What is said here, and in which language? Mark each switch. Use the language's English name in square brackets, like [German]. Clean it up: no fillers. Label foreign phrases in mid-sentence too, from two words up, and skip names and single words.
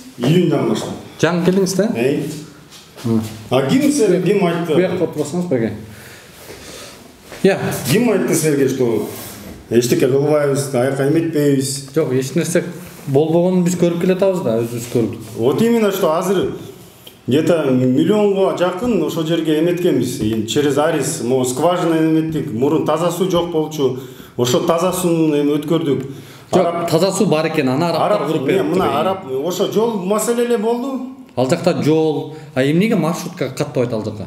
[Kyrgyz] Июньдан баштап. Жаңы келдиңиз да? Ким айтты? Буяк отурсаңыз беке. Ким айтты силерге, что эчтеке кылбайбыз, аяка эметпейбиз? Жок, эч нерсе болбогонун биз көрүп келатабыз да, өзүбүз көрдүк. [Russian] Вот именно что [Kyrgyz] азыр где-то миллионго жакын ошол жерге эметкенбиз. Через Арис, скважина эметтик, мурун таза суу жок болчу. Ошо таза сууну эми өткөрдүк. Жок, таза суу бар экен, аны араптар куруп берип. Мына араб, ошо жол маселе эле болду. Ал жакта жол, эмнеге маршрутка каттабайт ал жака?